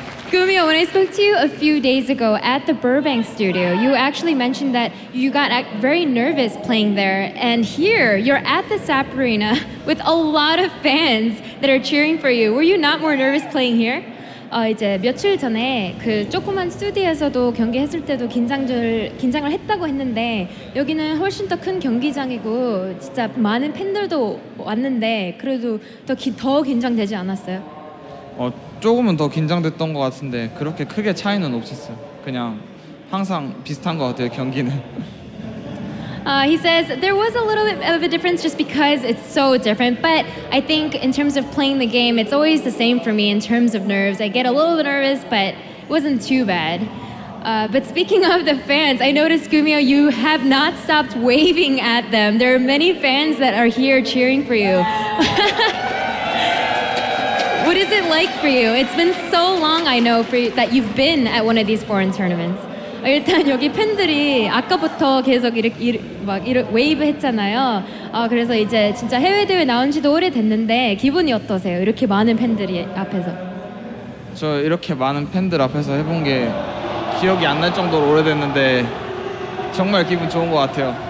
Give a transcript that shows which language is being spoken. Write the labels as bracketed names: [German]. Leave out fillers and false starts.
[English] GuMiho, when I spoke to you a few days ago at the Burbank studio, you actually mentioned that you got very nervous playing there. And here, you're at the SAP Arena with a lot of fans that are cheering for you. Were you not more nervous playing here? [Korean] 이제 며칠 전에 그 조그만 스튜디오에서도 경기했을 때도 긴장을 했다고 했는데 여기는 훨씬 더 큰 경기장이고 진짜 많은 팬들도 왔는데 그래도 더 긴장되지 않았어요? 조금은 더 긴장됐던 것 같은데 그렇게 크게 차이는 없었어요. 그냥 항상 비슷한 것 같아요, 경기는. [English] He says there was a little bit of a difference just because it's so different, but I think in terms of playing the game, it's always the same for me in terms of nerves. I get a little bit nervous, but it wasn't too bad. But speaking of the fans, I noticed, GuMiho, you have not stopped waving at them. There are many fans that are here cheering for you. What is it like for you? It's been so long, I know, that you've been at one of these foreign tournaments. [Korean] 일단 여기 팬들이 아까부터 계속 이렇게 웨이브 했잖아요. 그래서 이제 진짜 해외 대회 나온 지도 오래됐는데 기분이 어떠세요? 이렇게 많은 팬들이 앞에서. 저 이렇게 많은 팬들 앞에서 해본 게 기억이 안 날 정도로 오래됐는데 정말 기분 좋은 것 같아요.